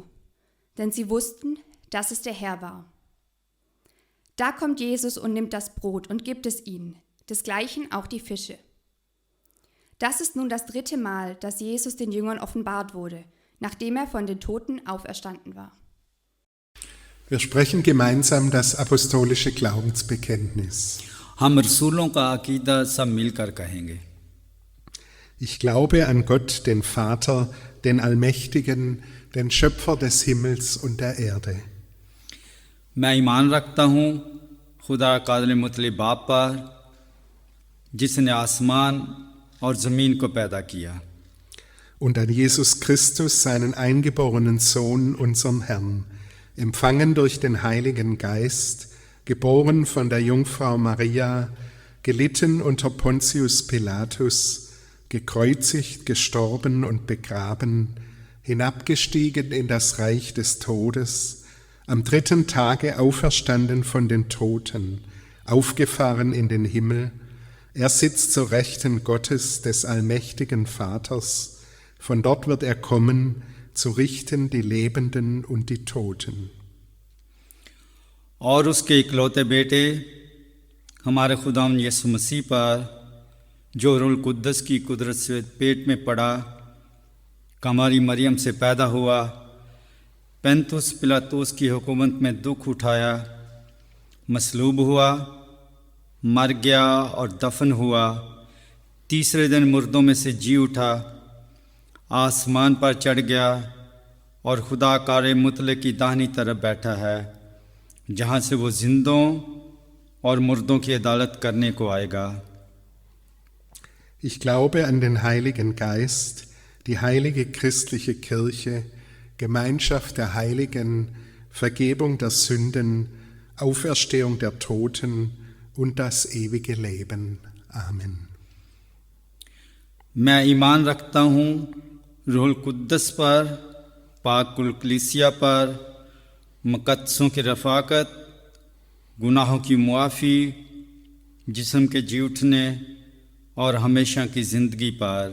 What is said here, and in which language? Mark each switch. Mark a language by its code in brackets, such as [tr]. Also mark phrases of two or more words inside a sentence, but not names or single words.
[de] Denn sie wussten, dass es der Herr war. Da kommt Jesus und nimmt das Brot und gibt es ihnen, desgleichen auch die Fische. Das ist nun das 3. Mal, dass Jesus den Jüngern offenbart wurde, nachdem er von den Toten auferstanden war. Wir sprechen gemeinsam das apostolische Glaubensbekenntnis. [ur] ہم رسولوں کا عقیدہ سب مل کر کہیں گے. [de] Ich glaube an Gott, den Vater, den Allmächtigen, den Schöpfer des Himmels und der Erde. [ur] میں ایمان رکھتا ہوں خدا قادر مطلب باپ پر، جس نے آسمان اور زمین کو پیدا کیا. [de] und an Jesus Christus, seinen eingeborenen Sohn, unseren Herrn, empfangen durch den Heiligen Geist, geboren von der Jungfrau Maria, gelitten unter Pontius Pilatus, gekreuzigt, gestorben und begraben, hinabgestiegen in das Reich des Todes, am 3. Tage auferstanden von den Toten, aufgefahren in den Himmel. Er sitzt zur Rechten Gottes, des allmächtigen Vaters. Von dort wird er kommen, zu richten die Lebenden und die Toten. [ur] اور اس کے اکلوتے بیٹے ہمارے خداوند یسوع مسیح پر جو روح قدس کی قدرت سے پیٹ میں پڑا، کماری مریم سے پیدا ہوا، پینتس پلاطس کی حکومت میں دکھ اٹھایا، مصلوب ہوا، مر گیا اور دفن ہوا، تیسرے دن مردوں میں سے جی اٹھا، آسمان پر چڑھ گیا اور خدا کار مطلے کی داہنی طرف بیٹھا ہے، جہاں سے وہ زندوں اور مردوں کی عدالت کرنے کو آئے گا. [de] Ich glaube an den Heiligen Geist, die heilige christliche Kirche, Gemeinschaft der Heiligen, Vergebung der Sünden, Auferstehung der Toten und das ewige Leben. Amen. [ur] میں ایمان رکھتا ہوں روح القدس پر، پاک کل کلیسیا پر، مقدسوں کی رفاقت، گناہوں کی معافی، جسم کے جی اٹھنے اور ہمیشہ کی زندگی پر.